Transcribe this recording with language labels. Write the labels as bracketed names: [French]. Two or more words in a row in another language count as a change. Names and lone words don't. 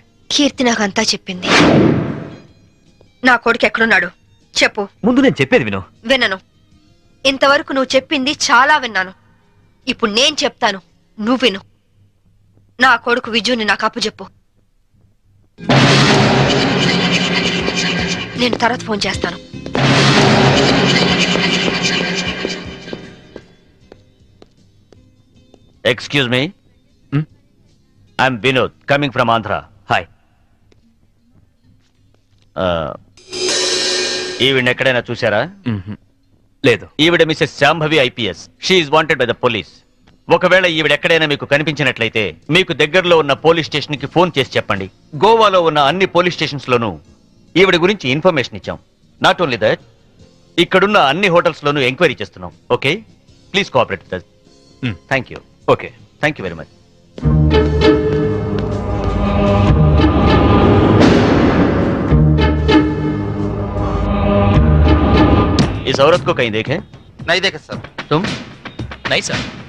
[Telugu] కీర్తి నాకంతా చెప్పింది. నా కొడుకు ఎక్కడున్నాడు చెప్పు. ముందు నేను చెప్పేది విను. వినను. ఇంతవరకు నువ్వు చెప్పింది చాలా విన్నాను. ఇప్పుడు నేను చెప్తాను, నువ్వు విను. నా కొడుకు విజుని నాకు అప్పచెప్పు. నేను తర్వాత ఫోన్ చేస్తాను. [English] Excuse me. I'm Vinod, coming from Andhra. Hi. [Telugu] ఈవిడ ఎక్కడైనా చూసారా? లేదు. ఈవిడ మిసెస్ శాంభవి ఐపీఎస్. [English] She is wanted by the police. [Telugu] ఒకవేళ ఈవిడ ఎక్కడైనా మీకు కనిపించినట్లయితే మీకు దగ్గరలో ఉన్న పోలీస్ స్టేషన్ కి ఫోన్ చేసి చెప్పండి. గోవాలో ఉన్న అన్ని పోలీస్ స్టేషన్స్ లోనూ ఈవిడ గురించి ఇన్ఫర్మేషన్ ఇచ్చాం. [English] Not only that, [Telugu] ఇక్కడున్న అన్ని హోటల్స్ లోనూ ఎంక్వైరీ చేస్తున్నాం. [English] Okay, please cooperate with us. Thank you. Okay, Thank you very much. [Hindi] इस औरत को कहीं देखे? नहीं देखे सर. तुम? नहीं सर.